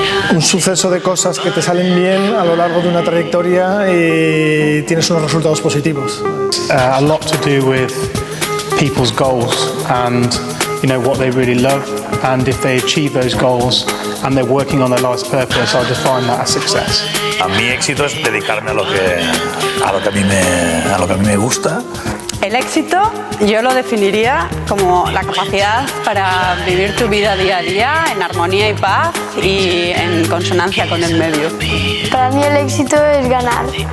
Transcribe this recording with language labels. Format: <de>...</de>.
<es>Un suceso de cosas que te salen bien a lo largo de una trayectoria y tienes unos resultados positivos.</es> <en>A lot to do with people's goals and what they really love, and if they achieve those goals and they're working on their life's purpose, I define that as success.</en> <es>A mi éxito es dedicarme a lo que a mí me gusta. El éxito yo lo definiría como la capacidad para vivir tu vida día a día en armonía y paz y en consonancia con el medio. Para mí el éxito es ganar.</es>